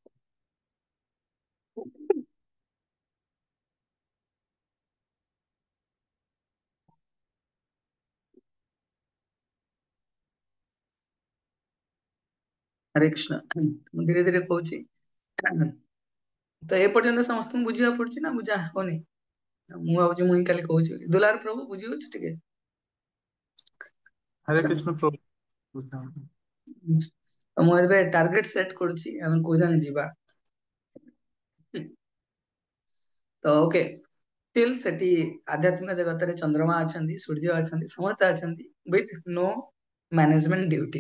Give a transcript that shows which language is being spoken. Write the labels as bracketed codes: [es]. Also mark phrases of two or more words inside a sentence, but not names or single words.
[or] ହରେ କୃଷ୍ଣ। ମୁଁ ଧୀରେ ଧୀରେ କହୁଛି। ତ ଏ ପର୍ଯ୍ୟନ୍ତ ସମସ୍ତଙ୍କୁ ବୁଝିବାକୁ ପଡୁଛି ନା ବୁଝା ହବନି? ମୁଁ ଭାବୁଛି ମୁଁ ହିଁ ଖାଲି କହୁଛି ବୋଲି। ଦୁଲାର ପ୍ରଭୁ ବୁଝି ହଉଛି ଟିକେ? ହରେ କୃଷ୍ଣ ପ୍ରଭୁ ବୁଝା ତ ମୁଁ ଏବେ [en] target set [or] କରୁଛି, ଆମେ କୋଉ ଯାଏଁ ଯିବା। ତ ଓକେ, ଷ୍ଟିଲ୍ ସେଠି ଆଧ୍ୟାତ୍ମିକ ଜଗତରେ ଚନ୍ଦ୍ରମା ଅଛନ୍ତି, ସୂର୍ଯ୍ୟ ଅଛନ୍ତି, ସମସ୍ତେ ଅଛନ୍ତି, [en] with no management duty.